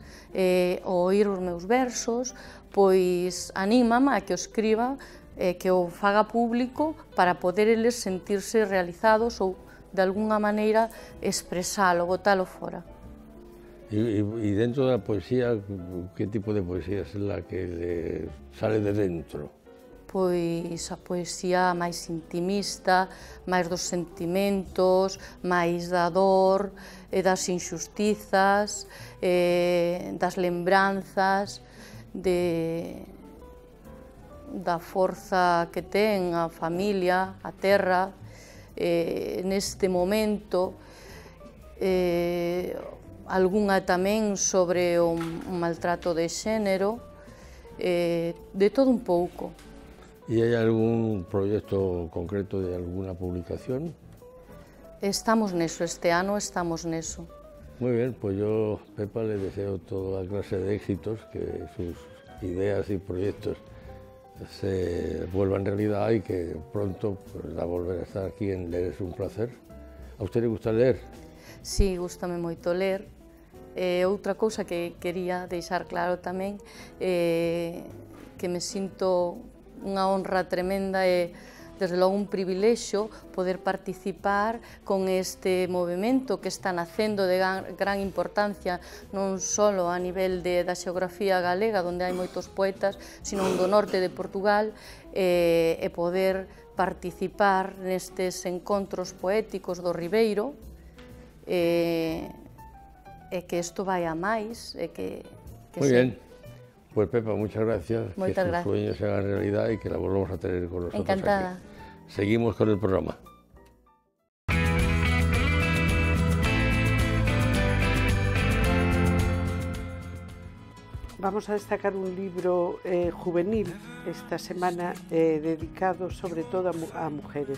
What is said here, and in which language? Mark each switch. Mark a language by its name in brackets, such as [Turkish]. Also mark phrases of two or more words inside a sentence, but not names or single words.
[Galician] O oír os meus versos, pois anímame a que o escriba, que o faga público para poder eles sentirse realizados ou de alguna maneira expresalo, botalo fora. [Spanish] Y dentro de la poesía, ¿qué tipo de poesía es la que le sale de dentro? [Galician] Pois a poesía máis intimista, máis dos sentimentos, máis da dor, das injustizas, das lembranzas, da forza que ten a familia, a terra, neste momento, algunha tamén sobre o maltrato de xénero, de todo un pouco. [Spanish] ¿Y hay algún proyecto concreto de alguna publicación? [Galician] Estamos neso, este ano estamos neso. [Spanish] Muy bien, pues yo, Pepa, le deseo toda clase de éxitos, que sus ideas y proyectos se vuelvan realidad y que pronto pues, va a volver a estar aquí en Leer es un placer. ¿A usted le gusta leer? [Galician] Sí, gústame moito ler. Outra cousa que quería deixar claro tamén, que me sinto unha honra tremenda, e desde logo un privilexio poder participar con este movimento que está nacendo de gran importancia non só a nivel da xeografía galega, onde hai moitos poetas, sino do norte de Portugal, e poder participar nestes encontros poéticos do Ribeiro, e que isto vai a máis, e que [Spanish] Muy bien. Pues Pepa, muchas gracias. Muchas que gracias. sus sueños se hagan realidad y que la volvamos a tener con nosotros Encantada. aquí. Seguimos con el programa. Vamos a destacar un libro juvenil esta semana dedicado sobre todo a mujeres.